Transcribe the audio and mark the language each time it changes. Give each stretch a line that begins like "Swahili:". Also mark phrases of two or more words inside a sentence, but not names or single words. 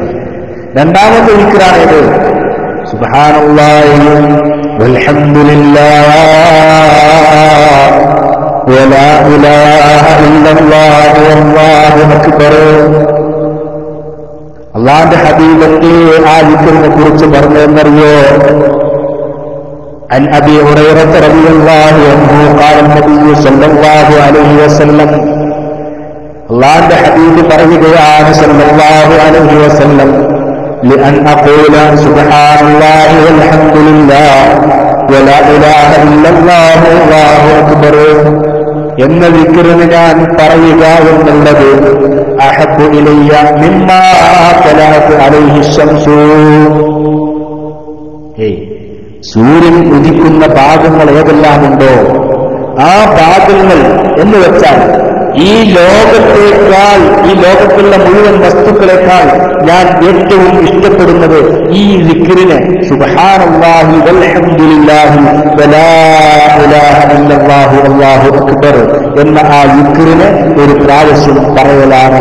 Malayalam: രണ്ടാമത്തെ ദിക്റാണ് ഇത്,
Arabic: سبحان الله والحمد لله ولا إله إلا الله والله أكبر.
Malayalam: അല്ലാഹുവിന്റെ ഹബീബിന്റെ ആ ദിക്റിനെ കുറിച്ച് പറഞ്ഞതെന്നറിയോ,
Arabic: عن أبي هريرة رضي الله عنه قال النبي صلى الله عليه وسلم,
Malayalam: അല്ലാഹുവിന്റെ ഹബീബ് പറയുകയാണ്
Arabic: صلى الله عليه وسلم, لأن أقول سبحان الله والحمد لله ولا إله إلا الله والله أكبر
Malayalam: എന്ന ദിക്റിന് ഞാൻ പറയുക എന്നുള്ളത്,
Arabic: أحب إلي مما طلعت عليه الشمس,
Malayalam: സൂര്യൻ ഉദിക്കുന്ന ഭാഗങ്ങൾ ഏതെല്ലാമുണ്ടോ ആ ഭാഗങ്ങൾ എന്ന് വെച്ചാൽ ഈ ലോകത്തുള്ള മുഴുവൻ വസ്തുക്കളെക്കാൾ ഞാൻ ഏറ്റവും ഇഷ്ടപ്പെടുന്നത് ഈ ദിക്റിനെ,
Arabic: سبحان الله والحمد لله ولا إله إلا الله والله أكبر
Malayalam: എന്ന ആ ദിക്റിനെ ഒരു പ്രാവശ്യം പറയലാണ്.